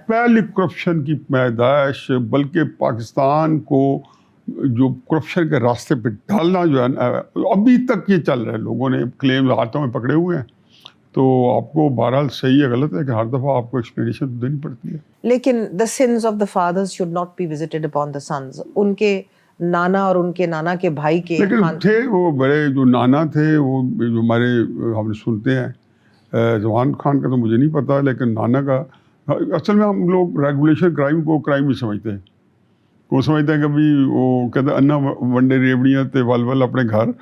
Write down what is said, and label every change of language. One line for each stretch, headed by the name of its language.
Urdu: پہلی کرپشن کی پیدائش، بلکہ پاکستان کو جو کرپشن کے راستے پہ ڈالنا جو ہے نا، ابھی تک یہ چل رہا ہے، لوگوں نے کلیم ہاتھوں میں پکڑے ہوئے ہیں. تو آپ کو بہرحال صحیح ہے غلط ہے کہ ہر دفعہ آپ کو ایکسپلینیشن تو دینی پڑتی ہے. لیکن
English: the sins of the fathers should not be visited upon the sons.
Urdu: ان کے نانا اور ان کے نانا کے بھائی کے لیکن تھے وہ بڑے جو نانا تھے، وہ جو ہمارے ہم سنتے ہیں، زمان خان کا تو مجھے نہیں پتا، لیکن نانا کا اصل میں ہم لوگ ریگولیشن کرائم کو کرائم ہی سمجھتے ہیں. وہ سمجھتے ہیں کہ بھی وہ کہتے ہیں
Punjabi: انا ونڈے ریوڑیاں تے ول ول اپنے گھر.